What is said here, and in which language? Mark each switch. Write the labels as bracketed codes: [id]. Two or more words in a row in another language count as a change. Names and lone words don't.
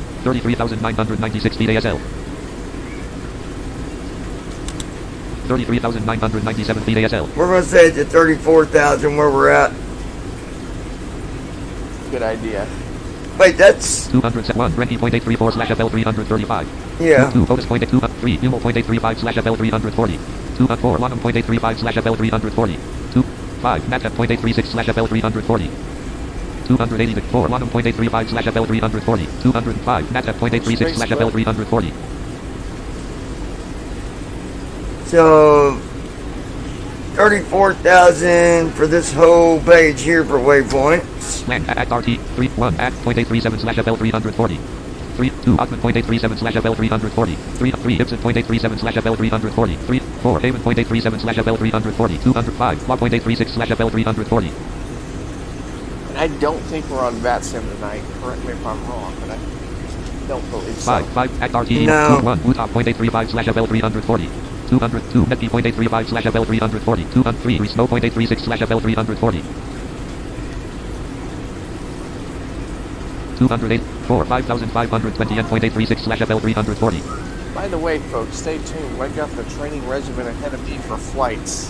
[en] 33,996 feet ASL. 33,997 feet ASL. We're going to stay at the 34,000 where we're at. Good idea. Wait, that's 201, 20.834/FL 335. yeah. 2, focus point at 2, 3, Humo point 835/FL 340. 2, 4, Longham point 835/FL 340. 2, 5, Natcap point 836/FL 340. 284, Longham point 835/FL 340. 205, Natcap point 836/FL 340. So 34,000 for this whole page here for waypoints. Land at RT 31 at .837/FL 340. 3 2 Osmond .837/FL 340. 3 3 Ibsen .837/FL 340. 3 4 Haven .837/FL 340. 205 Log .836/FL 340. And I don't think we're on VATSIM tonight. Correct me if I'm wrong, but I don't believe so. 5 at RT No. 1 Utah .835/FL 340. 202 Netby .835/FL 340. 203 Snow .836/FL 340. 208 4 5,520 and .836/FL 340. By the way, folks, stay tuned. I got the training regimen ahead of me for flights.